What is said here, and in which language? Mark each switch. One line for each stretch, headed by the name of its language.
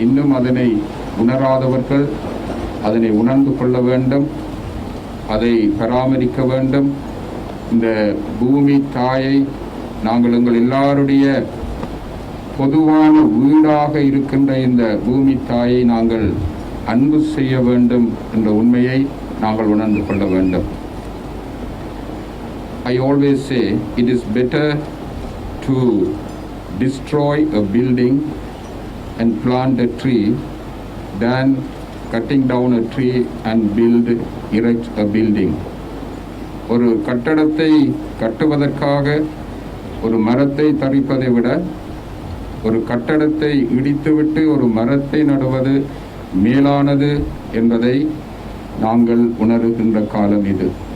Tamil: இன்னும் அதனை உணராதவர்கள் அதனை உணர்ந்து கொள்ள வேண்டும், அதை பராமரிக்க வேண்டும். இந்த பூமி தாயை நாங்கள் எங்கள் எல்லாருடைய பொதுவான வீடாக இருக்கின்ற இந்த பூமி தாயை நாங்கள் அன்பு செய்ய வேண்டும் என்ற உண்மையை நாங்கள் உணர்ந்து கொள்ள வேண்டும்.
English: I always say it is better to destroy a building and plant a tree than cutting down a tree and erect a building.
Tamil: ஒரு கட்டடத்தை கட்டுவதற்காக ஒரு மரத்தை தரிப்பதை விட ஒரு கட்டடத்தை இடித்துவிட்டு ஒரு மரத்தை நடுவது மேலானது என்பதை நாங்கள் உணர்கின்ற காலம் இது.